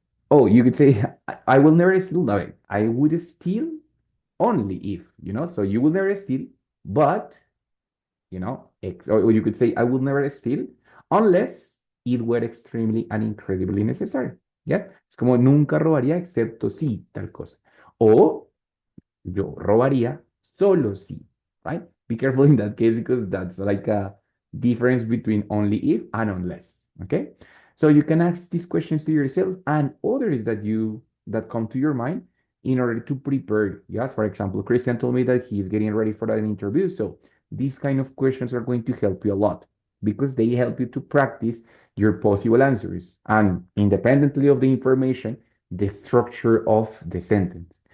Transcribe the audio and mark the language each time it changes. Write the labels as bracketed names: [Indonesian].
[English] Oh, you could say, I will never steal. No, wait, I would steal only if, so you will never steal, but, or you could say, I will never steal unless it were extremely and incredibly necessary. [Spanish] ¿Ya? Es como nunca robaría excepto si tal cosa. O yo robaría solo si, [English] right? Be careful in that case because that's like a difference between only if and unless, okay? So you can ask these questions to yourself and others that come to your mind in order to prepare. Yes, for example, Christian told me that he is getting ready for an interview. So these kind of questions are going to help you a lot because they help you to practice your possible answers and independently of the information, the structure of the sentence.